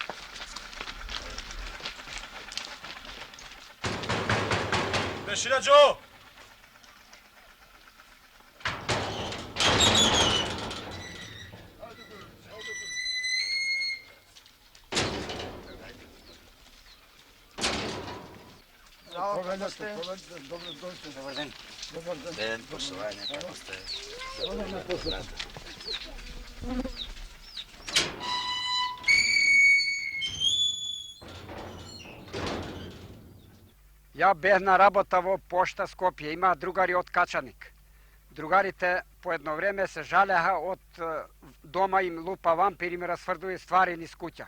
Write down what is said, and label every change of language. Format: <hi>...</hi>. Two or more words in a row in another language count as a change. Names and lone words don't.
<mk>Бешира Джо! Здраво, како сте? Dobar den. Den, poštovanje, kako ste? Dobro. Ја бех на работа во Пошта Скопје, има другари од Качаник. Другарите по едно време се жалеха од дома им лупа вампир, им расфрдуе ствари низ куќа.</mk>